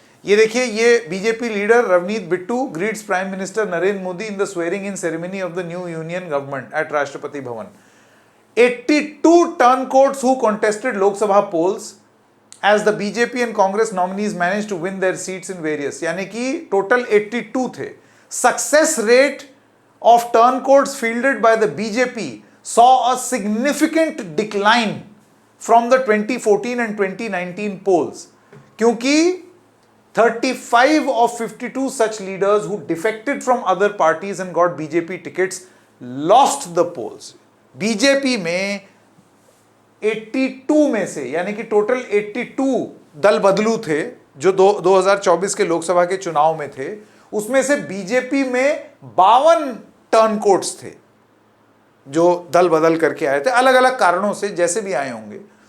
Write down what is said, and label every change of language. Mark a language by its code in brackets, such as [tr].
[hi] ये देखिए, ये [en] BJP leader Ravneet Bittu greets prime minister Narendra Modi in the swearing in ceremony of the new union government at Rashtrapati Bhavan. 82 turncoats who contested Lok Sabha polls as the BJP and Congress nominees managed to win their seats in various, [hi] यानी कि total 82 थे। [en] Success rate of turncoats fielded by the BJP saw a significant decline from the 2014 and 2019 polls, क्योंकि 35 of 52 such leaders who defected from other parties and got BJP tickets lost the polls। [hi] BJP में 82 में से, यानी कि total 82 दल बदलू थे जो 2024 के लोकसभा के चुनाव में थे, उसमें से बीजेपी में 52 टर्न कोट्स थे जो दल बदल करके आए थे, अलग अलग कारणों से, जैसे भी आए होंगे।